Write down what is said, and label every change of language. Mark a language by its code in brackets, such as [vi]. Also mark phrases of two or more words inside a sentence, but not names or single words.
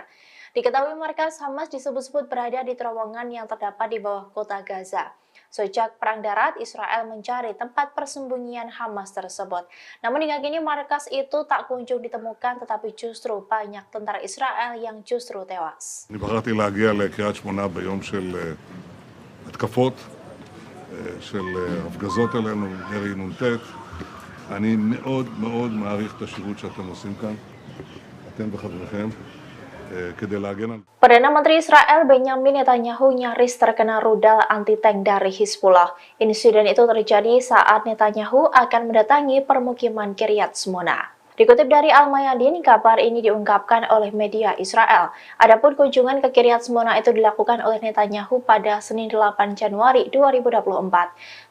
[id] Diketahui markas Hamas disebut-sebut berada di terowongan yang terdapat di bawah kota Gaza. Sejak Perang Darat, Israel mencari tempat persembunyian Hamas tersebut. Namun hingga kini markas itu tak kunjung ditemukan, tetapi justru banyak tentara Israel yang justru tewas. [he] אני בחרתי להגיע לקריית שמונה ביום של התקפות, של הפגזות עלינו, ירי נ"ט. אני מאוד מאוד מעריך את השירות שאתם עושים כאן, אתם וחבריכם, כדי להגן על... [id] Perdana Menteri Israel Benyamin Netanyahu nyaris terkena rudal anti-tank dari Hizbullah. Insiden itu terjadi saat Netanyahu akan mendatangi permukiman Kiryat Shmona. Dikutip dari Al-Mayadin, kabar ini diungkapkan oleh media Israel. Adapun kunjungan ke Kiryat Shmona itu dilakukan oleh Netanyahu pada Senin 8 Januari 2024.